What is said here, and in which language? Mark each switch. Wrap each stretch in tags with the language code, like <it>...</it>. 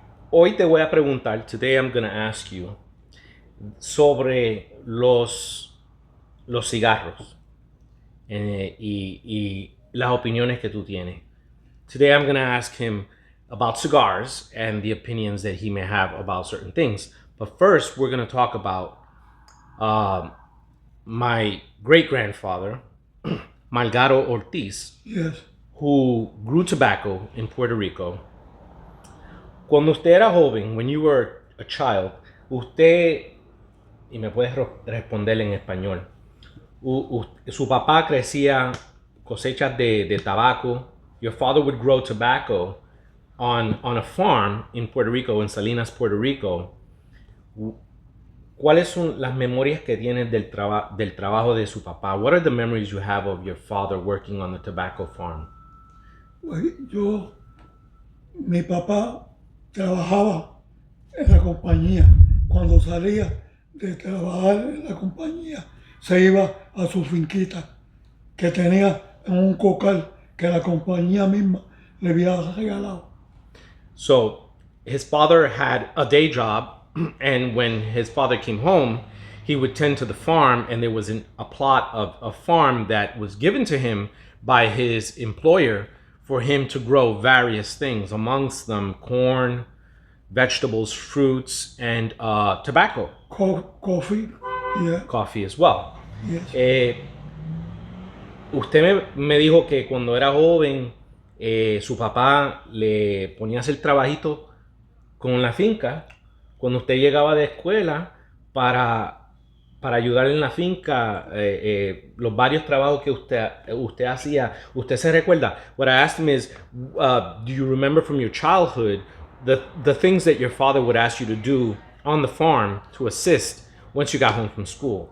<es>Hoy te voy a preguntar,</es> <en>today I'm going to ask you</en> <es>sobre los cigarros y las opiniones que tú tienes.</es> <en>Today I'm going to ask him about cigars and the opinions that he may have about certain things. But first, we're going to talk about my great-grandfather, Malgaro Ortiz, Yes. who grew tobacco in Puerto Rico.</en> <es>Cuando usted era joven,</es> <en>when you were a child,</en> <es>usted, y me puedes responder en español, su papá crecía cosechas de tabaco.</es> <en>Your father would grow tobacco on a farm in Puerto Rico, in Salinas, Puerto Rico.</en> <es>¿Cuáles son las memorias que tienes del trabajo de su papá?</es> <en>What are the memories you have of your father working on the tobacco farm?</en> <es>Pues mi papá trabajaba en la compañía. Cuando salía de trabajar en la compañía, se iba a su finquita, que tenía en un cocal que la compañía misma le había regalado.</es> <en>So his father had a day job, and when his father came home, he would tend to the farm, and there was a plot of a farm that was given to him by his employer for him to grow various things, amongst them corn, vegetables, fruits, and tobacco. Coffee, yeah. Coffee as well. Yes.</en> <es>Usted me dijo que cuando era joven, su papá le ponía a hacer trabajito con la finca. Cuando usted llegaba de escuela para ayudarle en la finca, los varios trabajos que usted hacía, ¿usted se recuerda?</es> <en>What I asked him is, do you remember from your childhood the things that your father would ask you to do on the farm to assist once you got home from school?</en>